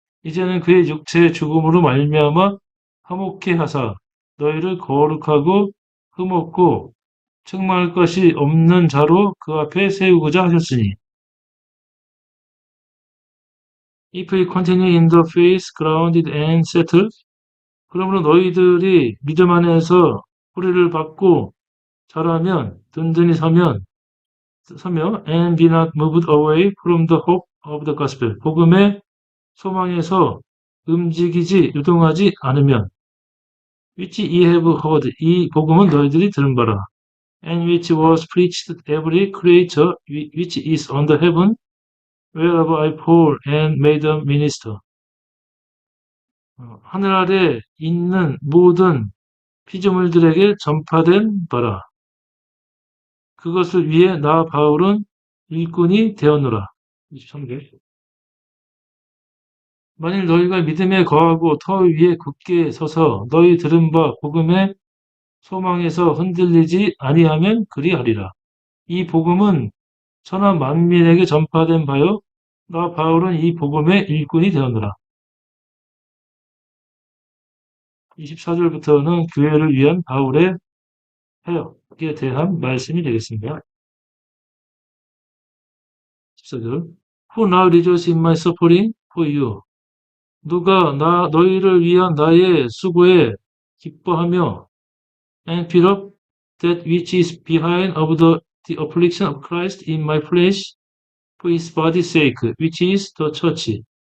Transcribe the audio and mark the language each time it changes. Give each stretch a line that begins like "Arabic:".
Korean: 이제는 그의 육체의 죽음으로 말미암아 화목케 하사 너희를 거룩하고 흠없고 책망할 것이 없는 자로 그 앞에 세우고자 하셨으니
English: If we continue in the faith, grounded and settled,
Korean: 그러므로 너희들이 믿음 안에서 뿌리를 받고 자라면 든든히 서며
English: and be not moved away from the hope of the gospel.
Korean: 복음의 소망에서 유동하지 않으면
English: which ye have heard.
Korean: 이 복음은 너희들이 들은 바라.
English: And which was preached to every creature which is under heaven, wherever I Paul and made a minister.
Korean: 하늘 아래 있는 모든 피조물들에게 전파된 바라. 그것을 위해 나 바울은 일꾼이 되었노라. 23절. 만일 너희가 믿음에 거하고 터 위에 굳게 서서 너희 들은 바 복음의 소망에서 흔들리지 아니하면 그리하리라. 이 복음은 천하 만민에게 전파된 바요. 나 바울은 이 복음의 일꾼이 되었노라. 24절부터는 교회를 위한 바울의 해역에 대한 말씀이 되겠습니다. 14절.
English: Who now rejoice in my suffering for you.
Korean: 누가 너희를 위한 나의 수고에 기뻐하며
English: and fill up that which is behind of the affliction of Christ in my flesh for his body's sake, which is the church.